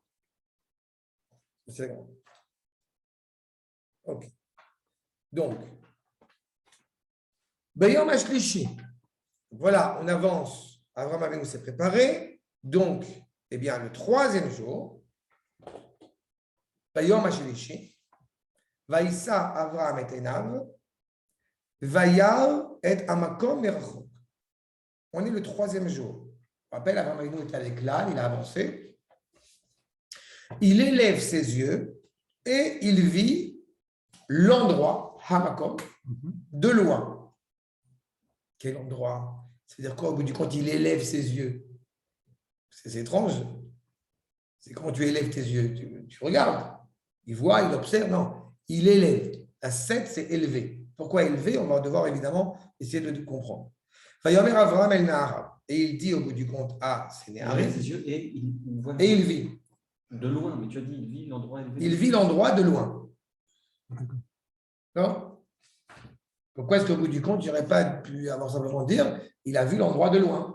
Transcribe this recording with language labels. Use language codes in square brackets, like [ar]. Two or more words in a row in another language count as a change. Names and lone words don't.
[fr] C'est bon. OK. Donc, [he] ביום השלישי. [fr] Voilà, on avance. Avraham Avinu s'est préparé. Donc, eh bien, le 3e jour, [he] ביום השלישי, וישא אברהם את עיניו, וירא את המקום מרחוק. [fr] On est le troisième jour. On rappelle, Abraham Avinu était avec l'âne, il a avancé. Il élève ses yeux et il vit l'endroit, hamakom, de loin. Quel endroit? C'est-à-dire quoi, au bout du compte, il élève ses yeux? C'est étrange. C'est comment tu élèves tes yeux? Tu regardes. Il voit, il observe. Non, il élève. La 7, c'est élevé. Pourquoi élevé? On va devoir évidemment essayer de comprendre. [he] ויאמר אברהם אל נערה. [fr] Et il dit au bout du compte à ses Il lève Néharim. ses yeux et Et il vit. de loin, mais tu as dit, il vit l'endroit élevé. Il vit l'endroit de loin. Non? Pourquoi est-ce qu'au bout du compte, je n'aurais pas pu avoir simplement dire il a vu l'endroit de loin?